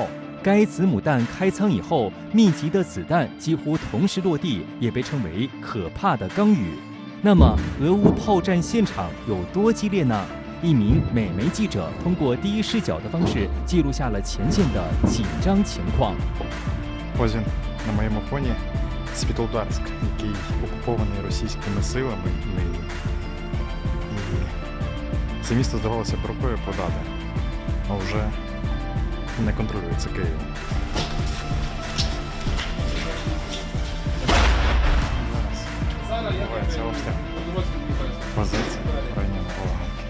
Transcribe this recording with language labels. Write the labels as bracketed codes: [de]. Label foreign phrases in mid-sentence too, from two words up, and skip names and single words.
[zh] 该子母弹开仓以后，密集的子弹几乎同时落地，也被称为可怕的钢雨。那么，俄乌炮战现场有多激烈呢？一名美媒记者通过第一视角的方式记录下了前线的紧张情况。 [uk] Ось він на моєму фоні Світлодарськ, який окупований російськими силами. І це місто здавалося б рукою подати, а вже не контролюється Києвом. Зараз відбувається обстріл позиції в районі Волга.